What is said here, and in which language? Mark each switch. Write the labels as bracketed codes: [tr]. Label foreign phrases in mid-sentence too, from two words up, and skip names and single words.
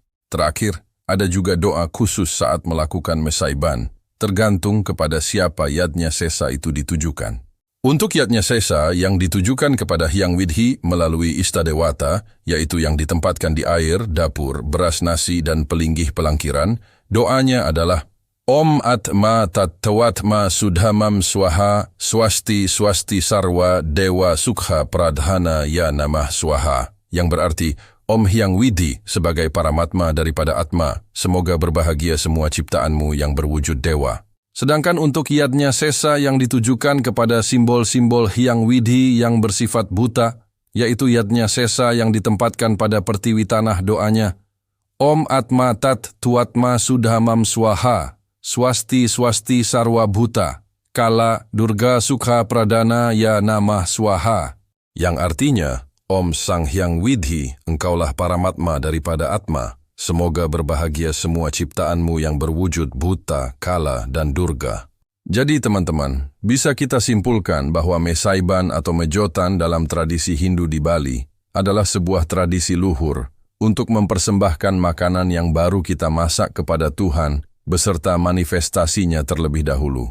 [id] Terakhir, ada juga doa khusus saat melakukan mesaiban, tergantung kepada siapa yatnya sesa itu ditujukan. Untuk yatnya sesa yang ditujukan kepada Hyang Widhi melalui Istadewata, yaitu yang ditempatkan di air, dapur, beras nasi, dan pelinggih pelangkiran, doanya adalah [sa] Om Atma Tattawatma Sudhamam Swaha Swasti Swasti Sarwa Dewa Sukha Pradhana Ya Namah Swaha, [id] yang berarti Om Hyang Widhi sebagai paramatma daripada Atma, semoga berbahagia semua ciptaanmu yang berwujud dewa. Sedangkan untuk yatnya sesa yang ditujukan kepada simbol-simbol Hyang Widhi yang bersifat buta, yaitu yatnya sesa yang ditempatkan pada pertiwi tanah, doanya [sa] Om Atma Tat Tuatma Sudhamam Swaha Swasti Swasti Sarwa Bhuta Kala Durga Sukha Pradana Ya Namah Swaha, [id] yang artinya Om Sang Hyang Widhi, engkaulah paramatma daripada Atma, semoga berbahagia semua ciptaanmu yang berwujud buta, kala, dan durga. Jadi teman-teman, bisa kita simpulkan bahwa mesaiban atau mejotan dalam tradisi Hindu di Bali adalah sebuah tradisi luhur untuk mempersembahkan makanan yang baru kita masak kepada Tuhan beserta manifestasinya terlebih dahulu.